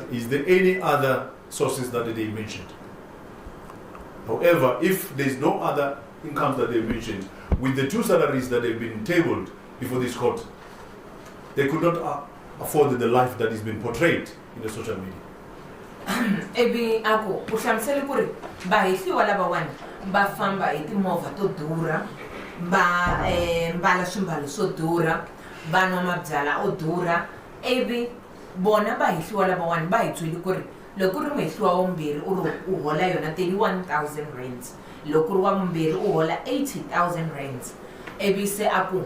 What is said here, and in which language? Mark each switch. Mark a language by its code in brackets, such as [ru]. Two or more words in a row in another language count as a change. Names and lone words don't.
[en] Is there any other sources that they mentioned? However, if there's no other incomes that they mentioned, with the 2 salaries that have been tabled before this court, they could not afford the life that is being portrayed in the social media. [ts] Ebi ako u hlamusele ku ri vahehliwa lavawani va famba hi timovha to durha va mbala swimbalo swo durha va nwa mabyala o durha ivi bona vahehliwa lavawani va hi byele ku ri loko ri muhehliwa wa vumbirhi u hola yona 31,000 rands loko ri wa vumbirhi u hola 80,000 rands ivi se aku